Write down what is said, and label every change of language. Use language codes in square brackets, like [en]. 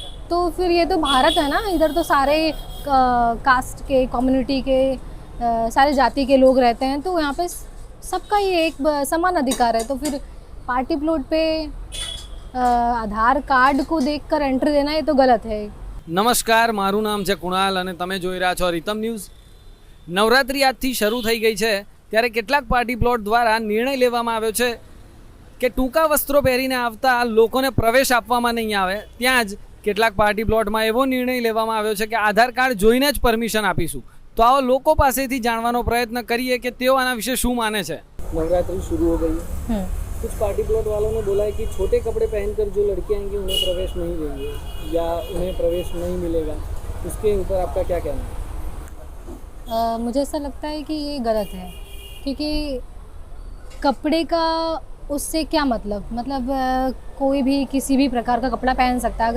[hi] तो फिर ये तो भारत है ना, इधर तो सारे कास्ट के, कम्युनिटी के, सारे जाति के लोग रहते हैं, तो यहाँ पे सबका ये एक समान अधिकार है। तो फिर पार्टी प्लॉट पे आधार कार्ड को देखकर एंट्री देना ये तो गलत है। [gu] નમસ્કાર, મારું નામ છે કુણાલ અને તમે જોઈ રહ્યા છો રીતમ ન્યૂઝ। નવરાત્રિ આજથી શરૂ થઈ ગઈ છે, ત્યારે કેટલાક પાર્ટી પ્લોટ દ્વારા નિર્ણય લેવામાં આવ્યો છે કે ટૂંકા વસ્ત્રો પહેરીને આવતા લોકોને પ્રવેશ આપવામાં નહીં આવે। ત્યાં જ કેટલાક પાર્ટી પ્લોટમાં એવો નિર્ણય લેવામાં આવ્યો છે કે આધાર કાર્ડ જોઈને જ પરમિશન આપીશું। તો આવો લોકો પાસેથી જાણવાનો પ્રયત્ન કરીએ કે તેઓ આના વિશે શું માને છે। [hi] नवरात्रि शुरू हो गई है। कुछ पार्टी प्लॉट वालों ने बोला है कि छोटे कपड़े पहनकर जो लड़कियां आएंगी उन्हें प्रवेश नहीं देंगे या उन्हें प्रवेश नहीं मिलेगा। उसके ऊपर आपका क्या कहना है? मुझे ऐसा लगता है कि ये गलत है, क्योंकि कपड़े का उससे क्या मतलब कोई भी किसी भी प्रकार का कपड़ा पहन सकता है।